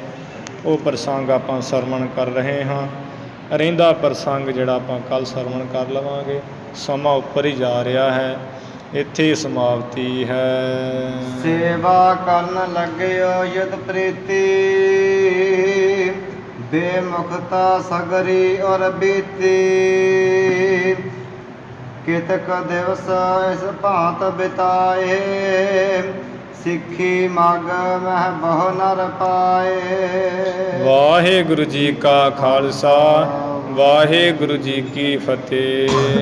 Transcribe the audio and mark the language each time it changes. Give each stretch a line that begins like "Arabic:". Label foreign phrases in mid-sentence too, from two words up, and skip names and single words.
Punjabi: ਉਹ ਪ੍ਰਸੰਗ ਆਪਾਂ ਸਰਵਣ ਕਰ ਰਹੇ ਹਾਂ। ਰਹਿੰਦਾ ਪ੍ਰਸੰਗ ਜਿਹੜਾ ਆਪਾਂ ਕੱਲ੍ਹ ਸਰਵਣ ਕਰ ਲਵਾਂਗੇ। ਸਮਾਂ ਉੱਪਰ ਹੀ ਜਾ ਰਿਹਾ ਹੈ, ਇੱਥੇ ਸਮਾਪਤੀ ਹੈ। ਸੇਵਾ ਕਰਨ ਲੱਗਿਓ ਯੁਤ ਪ੍ਰੀਤੀ। ਬੇਮੁਖਤਾ ਸਗਰੀ ਔਰ ਬੀਤੀ, ਕਿਤਕ ਦਿਵਸ ਇਸ ਭਾਂਤ ਬਿਤਾਏ, ਸਿੱਖੀ ਮਗ ਮਹ ਬਹੁ ਨਰ ਪਾਏ। ਵਾਹਿਗੁਰੂ ਜੀ ਕਾ ਖਾਲਸਾ ਵਾਹਿਗੁਰੂ ਜੀ ਕੀ ਫਤਿਹ।